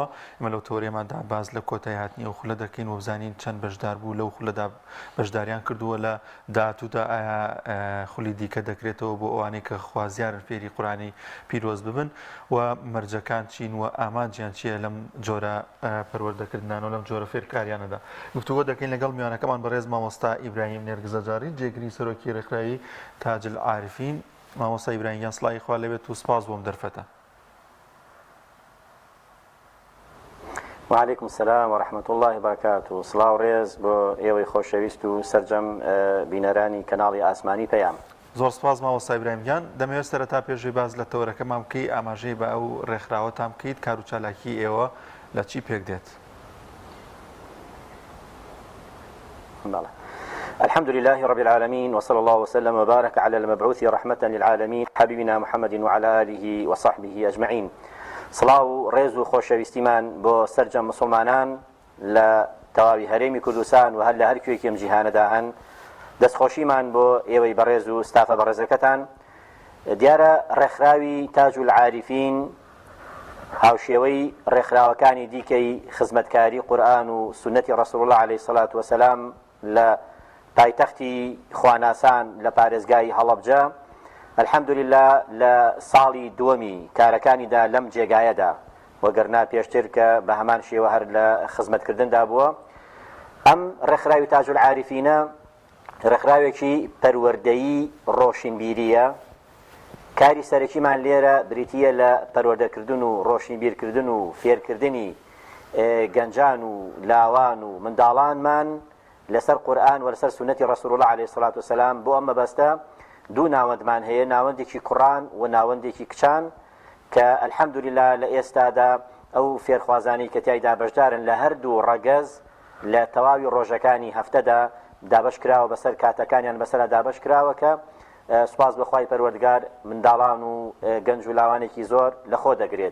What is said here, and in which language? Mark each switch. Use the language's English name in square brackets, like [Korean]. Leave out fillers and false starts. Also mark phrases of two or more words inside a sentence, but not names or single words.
[Central Kurdish] ئێمە لەو تەورێماندا باز لە کۆتایی هاتنی ئەو خولە دەکەین و بزانین چەند بەشدار بوو لەو خولەدا بەشداریان کردووە لە داهاتوودا ئایا خولی دیکە دەکرێتەوە بۆ ئەوانەی کە خوازیارن فێری قورئانی پیرۆز ببن و مەرجەکان چین و ئامانجیان چییە لەم جۆرە پەروەردەکردنان و لەم جۆرە فێرکاریانەدا. گفتوگۆ دەکەین لەگەڵ میوانەکەمان بەڕێز مامۆستا ئیبراهیم نێرگزەجاری جێگری سەرۆکی ڕێکخراوی تاج العارفین. مامۆستا ئیبراهیم گیان سڵاوی خوا لەبێت و سپاس بۆم دەرفەتە. [Arabic] وعليكم السلام ورحمة الله وبركاته. [Central Kurdish] سڵاو ڕێز بۆ ئێوەی خۆشەویست و سەرجەم بینەرانی کەناڵی ئاسمانی پەیام. زۆر سپاس مامۆستا ئیبراهیم گیان. دەمەوێت سەرەتا پێشووی باز لە تەورەکەمان بکەی، ئاماژەی بە ئەو ڕێکخراوەتان بکەیت، کار و چالاکی ئێوە لە چی پێک دێت؟ [Arabic] الحمد لله رب العالمين وصلى الله وسلم وبارك على المبعوث رحمة للعالمين حبيبنا محمد وعلى آله وصحبه أجمعين. [Central Kurdish] سڵاو ڕێز و خۆشەویستیمان بۆ سەرجەم مسلمانان لە تەواوی هەرێمی کوردستان و هەر لە هەر کوێکی ئەم جیهانەدا هەن. دەستخۆشیمان بۆ ئێوەی بەڕێز و ستافە بەڕێزەکەتان. دیارە ڕێکخراوی تاج العارفین هاوشێوەی ڕێکخراوەکانی دیکەی خزمەتکاری قورئان و سنەتی ڕەسوڵ الله [Arabic] عليه الصلاة والسلام [Central Kurdish] لە پایتەختی خواناسان لە پارێزگای هەڵەبجە الحەمدولله لە ساڵی دووەمی کارەکانیدا لەم جێگایەدا وەگەرنا پێشتر کە بە هەمان شێوە هەر لە خزمەتکردندا بووە. ئەم ڕێکخراوی تاج العارفینە ڕێکخراوێکی پەروەردەیی ڕۆشنبیریە. کاری سەرەکیمان لێرە بریتیە لە پەروەردەکردن و ڕۆشنبیرکردن و فێرکردنی گەنجان و لاوان و منداڵانمان لەسەر قورئان و لەسەر سنەتی ڕەسوڵ الله [Arabic] عليه الصلاة والسلام. [Central Kurdish] بۆ ئەم مەبەستە دوو ناوەندمان هەیە، ناوەندێکی کوڕان و ناوەندێکی کچان کە الحەمدولله لە ئێستادا ئەو فێرخوازانی کە تیایدا بەشدارن لە هەردوو ڕەگەز لە تەواوی ڕۆژەکانی هەفتەدا دابەش کراوە، بەسەر کاتەکانیان بەسەرا دابەش کراوە کە سوپاس بەخوای پەروەردگار منداڵان و گەنج و لاوانێکی زۆر لەخۆ دەگرێت.